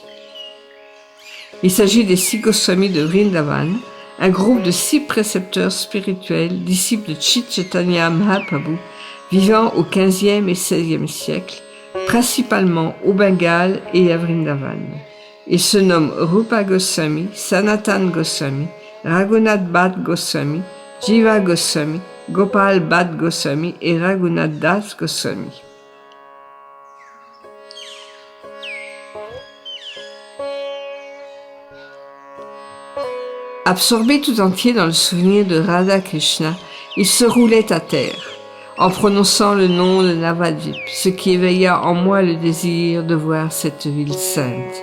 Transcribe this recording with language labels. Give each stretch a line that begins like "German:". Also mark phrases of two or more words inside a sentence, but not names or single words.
French: Il s'agit des 6 Goswamis de Vrindavan, un groupe de 6 précepteurs spirituels, disciples de Chaitanya Mahaprabhu, vivant au XVe et XVIe siècle, principalement au Bengale et à Vrindavan. Ils se nomment Rupa Goswami, Sanatan Goswami, Raghunath Bhatt Goswami, Jiva Goswami, Gopal Bhatt Goswami et Raghunath Das Goswami. Absorbé tout entier dans le souvenir de Radha Krishna, il se roulait à terre, en prononçant le nom de Navadvip, ce qui éveilla en moi le désir de voir cette ville sainte.